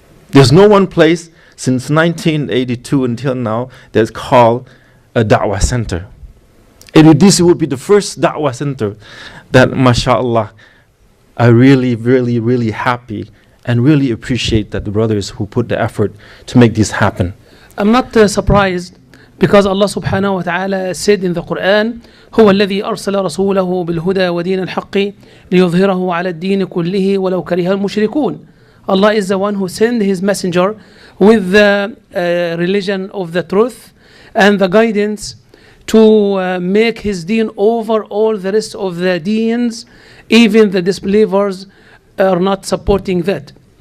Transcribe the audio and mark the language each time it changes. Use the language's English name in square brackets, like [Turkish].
[English] There's no one place since 1982 until now that's called a da'wah center. And this would be the first da'wah center that, mashallah, I really happy and really appreciate that the brothers who put the effort to make this happen. I'm not surprised, because Allah subhanahu wa ta'ala said in the Quran, [Arabic] هو الذي أرسل رسوله بالهدى ودين الحق ليظهره على الدين كله ولو كره المشركون. [English] Allah is the one who sent his messenger with the religion of the truth and the guidance to make his deen over all the rest of the deens. Even the disbelievers are not supporting that.